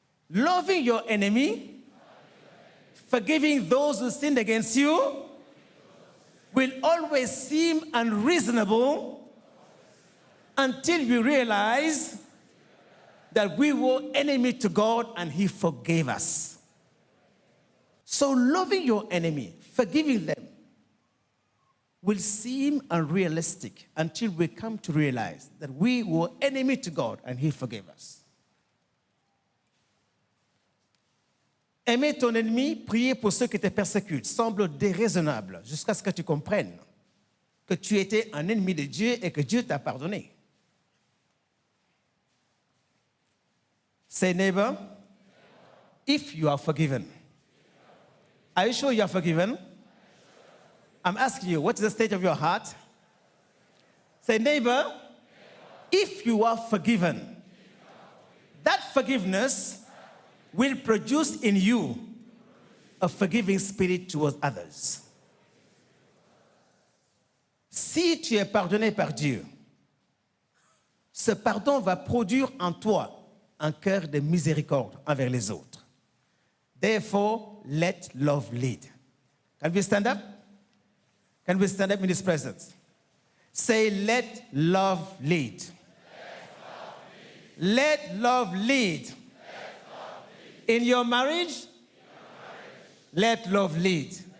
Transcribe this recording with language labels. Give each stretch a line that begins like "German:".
English: Loving your enemy, forgiving those who sinned against you, will always seem unreasonable until we realize that we were enemy to God and He forgave us. So loving your enemy, forgiving them, will seem unrealistic until we come to realize that we were enemy to God and He forgave us.
French: Aimer ton ennemi, prier pour ceux qui te persécutent semble déraisonnable jusqu'à ce que tu comprennes que tu étais un ennemi de Dieu et que Dieu t'a pardonné.
English: Say, neighbor, if you are forgiven. Are you sure you are forgiven? I'm asking you, what is the state of your heart? Say, neighbor, if you are forgiven, that forgiveness will produce in you a forgiving spirit towards others.
French: Si tu es pardonné par Dieu, ce pardon va produire en toi un cœur de miséricorde envers les autres.
English: Therefore, let love lead. Can we stand up? Can we stand up in His presence? Say, let love lead. Let love lead. In your marriage, let love lead.